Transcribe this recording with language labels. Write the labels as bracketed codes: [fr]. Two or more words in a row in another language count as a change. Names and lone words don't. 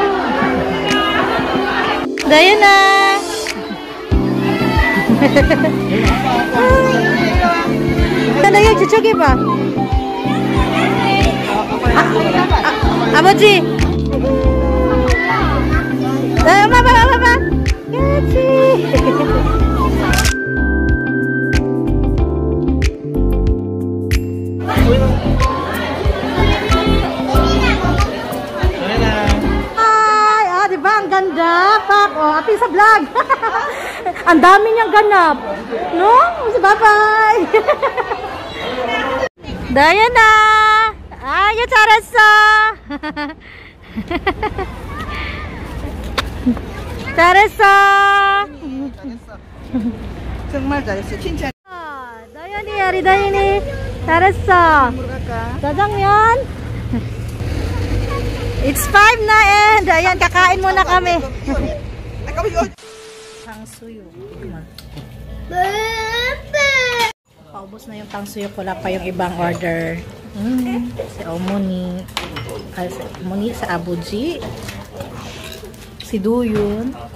[ko] 도윤아. 나야 저쪽에 봐. 아버지. 엄마 봐. 그렇지. [tl] Ay, di ba? Ang ganda. Pak, api sa vlog. Ang dami niyang ganap. No? [en] Bye-bye. Diana. [ko] 아유 잘했어. 잘했어. 정말 잘했어. 칭찬. 다현이 리다현이 잘했어. 짜장면. [tl] It's 5 na and ayan kakain muna kami. Tangsuyo. Paubos na yung tangsuyo, wala pa yung ibang order. Si Omoni. Si Omoni sa Abuji. Si Doyon.